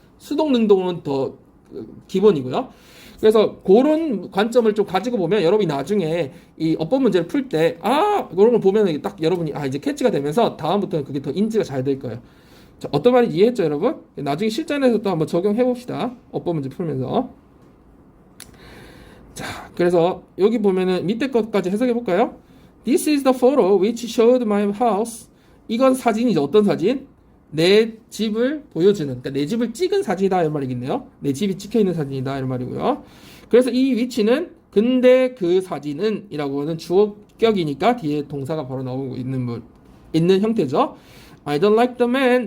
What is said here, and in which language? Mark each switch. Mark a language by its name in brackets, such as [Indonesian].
[Korean] 수동 능동은 더 기본이고요. 그래서 그런 관점을 좀 가지고 보면 여러분이 나중에 이 어법 문제를 풀 때 그런 걸 보면 딱 여러분이 이제 캐치가 되면서 다음부터는 그게 더 인지가 잘 될 거예요. 자, 어떤 말인지 이해했죠, 여러분? 나중에 실전에서 또 한번 적용해 봅시다. 어법 문제 풀면서. 자, 그래서 여기 보면은 밑에 것까지 해석해 볼까요? [English] This is the photo which showed my house. [Korean] 이건 사진이죠. 어떤 사진? 내 집을 보여주는, 그러니까 내 집을 찍은 사진이다 이런 말이겠네요. 내 집이 찍혀 있는 사진이다 이런 말이고요. 그래서 이 위치는 근데 그 사진은 이라고 하는 주어격이니까 뒤에 동사가 바로 나오고 있는 형태죠. [English] I don't like the man.